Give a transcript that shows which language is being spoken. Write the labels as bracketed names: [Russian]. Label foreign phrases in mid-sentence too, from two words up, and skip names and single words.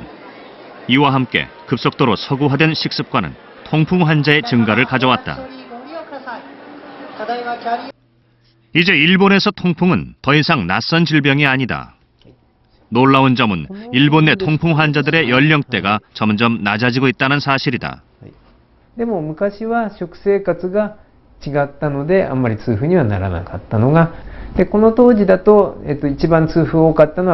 [Korean] 이와 함께 급속도로 서구화된 식습관은 통풍 환자의 증가를 가져왔다. 이제 일본에서 통풍은 더 이상 낯선 질병이 아니다. 놀라운 점은 일본 내 통풍 환자들의 연령대가 점점 낮아지고 있다는 사실이다. [Japanese] でも昔は食生活が違ったのであんまり痛風にはならなかったのが、でこの当時だと一番痛風多かったのは